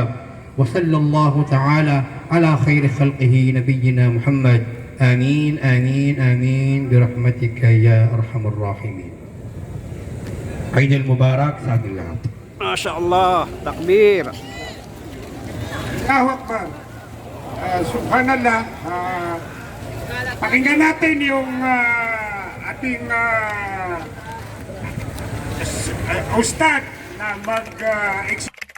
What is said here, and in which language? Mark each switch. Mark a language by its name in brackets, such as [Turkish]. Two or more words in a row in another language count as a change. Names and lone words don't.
[Arabic] وصلى الله تعالى على خير خلقه نبينا محمد. آمين آمين آمين برحمتك يا أرحم الراحمين. عيد المبارك سعد الله. ما شاء الله, takbir. الله أكبر. سبحان الله. [Filipino] Pakinggan natin yung ating ustad na mag-explain